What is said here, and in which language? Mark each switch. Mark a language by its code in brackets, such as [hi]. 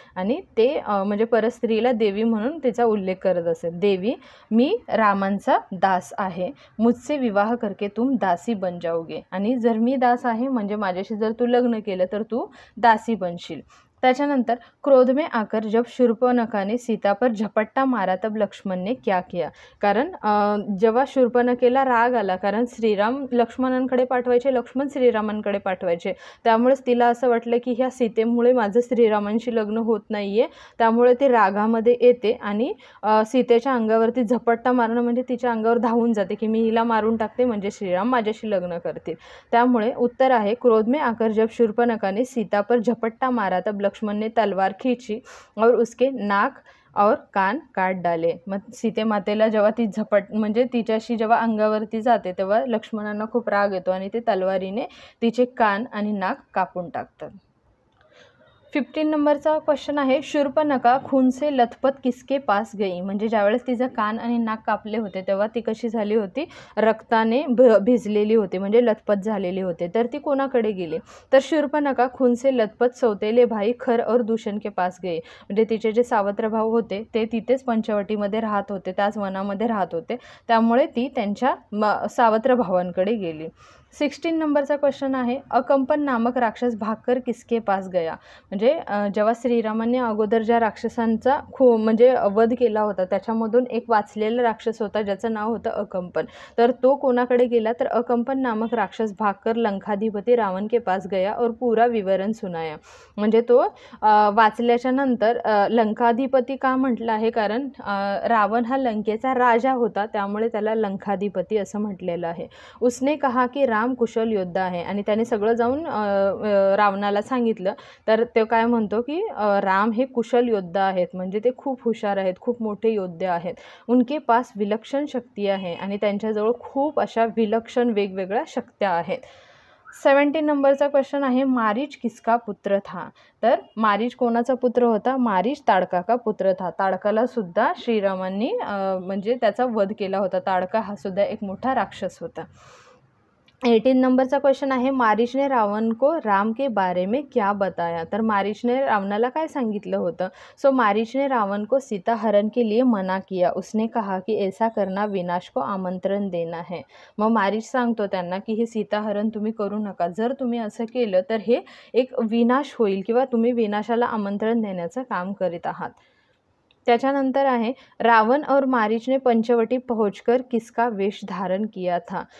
[mr] आणि ते म्हणजे परस्त्रीला देवी म्हणून तिचा उल्लेख करत असेल. देवी मी रामांचा दास आहे, [hi] मुझसे विवाह करके तुम दासी बन जाओगे. [mr] आणि जर मी दास आहे म्हणजे माझ्याशी जर तू लग्न केलं तर तू दासी बनशील. [hi] त्याच्यानंतर क्रोध में आकर जब शूर्पणखा ने सीता पर झपट्टा मारा तब लक्ष्मण ने क्या किया. [mr] कारण जेव्हा शूर्पणखेला राग आला, कारण श्रीराम लक्ष्मणांकडे पाठवायचे, लक्ष्मण श्रीरामांकडे पाठवायचे, त्यामुळेच तिला असं वाटलं की ह्या सीतेमुळे माझं श्रीरामांशी लग्न होत नाहीये. त्यामुळे ती रागामध्ये येते आणि सीतेच्या अंगावरती झपट्टा मारणं म्हणजे तिच्या अंगावर धावून जाते की मी हिला मारून टाकते म्हणजे श्रीराम माझ्याशी लग्न करतील. त्यामुळे उत्तर आहे, [hi] क्रोध में आकर जब शूर्पणखा ने सीता पर झपट्टा मारा तब लक्ष्मण ने तलवार खींची और उसके नाक और कान काट डाले. [mr] मग सीते मातेला जेव्हा ती म्हणजे तिच्याशी जेव्हा अंगावरती जाते तेव्हा लक्ष्मणांना खूप राग येतो आणि ते तलवारीने तिचे कान आणि नाक कापून टाकतात. 15 नंबरचा क्वेश्चन आहे, [hi] शूर्पणखा खून से लथपथ किसके पास गई. [mr] म्हणजे ज्यावेळेस तिचं कान आणि नाक कापले होते तेव्हा ती कशी झाली होती, रक्ताने भिजलेली होती म्हणजे लथपथ झालेली होते. तर ती कोणाकडे गेली, तर [hi] शूर्पणखा खून से लथपथ सौतेले भाई खर और दूषण के पास गई. [mr] म्हणजे तिचे जे सावत्र भाऊ होते ते तिथेच पंचवटीमध्ये राहत होते, त्याच वनामध्ये राहत होते, त्यामुळे ती त्यांच्या सावत्र भावांकडे गेली. 16 नंबरचा क्वेश्चन आहे, [hi] अकंपन नामक राक्षस भागकर किसके पास गया. [mr] म्हणजे जेव्हा श्रीरामांनी अगोदर ज्या राक्षसांचा म्हणजे वध केला होता त्याच्यामधून एक वाचलेला राक्षस होता ज्याचं नाव होतं अकंपन. तर तो कोणाकडे गेला, तर [hi] अकंपन नामक राक्षस भागकर लंकाधिपती रावण के पास गया और पूरा विवरण सुनाया. [mr] म्हणजे तो वाचल्याच्या नंतर लंकाधिपती का म्हटलं आहे, कारण रावण हा लंकेचा राजा होता त्यामुळे त्याला लंकाधिपती असं म्हटलेलं आहे. [hi] उसने कहा की [mr] राम कुशल योद्धा आहे. आणि त्याने सगळं जाऊन रावणाला सांगितलं तर तो काय म्हणतो की राम हे कुशल योद्धा आहेत, म्हणजे ते खूप हुशार आहेत, खूप मोठे योद्धे आहेत. उनके पास विलक्षण शक्ती आहे आणि त्यांच्याजवळ खूप अशा विलक्षण वेगवेगळ्या शक्त्या आहेत. 17 नंबरचा क्वेश्चन आहे, [hi] मारीच किसका पुत्र था. [mr] तर मारीच कोणाचा पुत्र होता, [hi] मारीच ताडका का पुत्र था. [mr] ताडकाला सुद्धा श्रीरामांनी म्हणजे त्याचा वध केला होता. ताडका हा सुद्धा एक मोठा राक्षस होता. 18 नंबरचा क्वेश्चन आहे, [hi] मारीच ने रावण को राम के बारे में क्या बताया. [mr] तर मारीच ने रावणाला काय सांगितलं होतं. [hi] सो मारीच ने रावण को सीता हरण के लिए मना किया. उसने कहा कि ऐसा करना विनाश को आमंत्रण देना है. [mr] मग मारीच सांगतो त्यांना की हे सीता हरण तुम्ही करू नका, जर तुम्ही असं केलं तर हे एक विनाश होईल किंवा तुम्ही विनाशाला आमंत्रण देण्याचं काम करीत आहात. त्याच्यानंतर आहे, [hi] रावण और मारीच ने पंचवटी पहुंचकर किसका वेश धारण किया था.